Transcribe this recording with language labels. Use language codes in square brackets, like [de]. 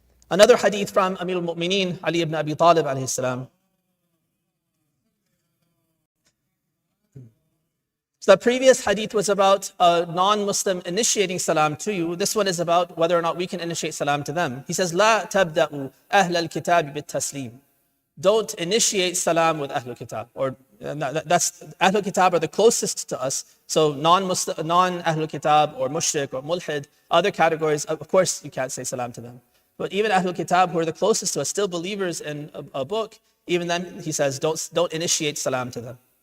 [en] Another hadith from Amir al-Mu'mineen, Ali ibn Abi Talib alayhi salam. So the previous hadith was about a non-Muslim initiating salam to you. This one is about whether or not we can initiate salam to them. He says, [ar] لا تبدأوا أهل الكتاب بالتسليم. [en] Don't initiate salam with Ahlul Kitab. Or that's Ahlul Kitab are the closest to us. So non-Ahlul Kitab or mushrik or mulhid, other categories, of course you can't say salam to them. But even Ahlul Kitab, who are the closest to us, still believers in a book, even then he says, don't initiate salam to them.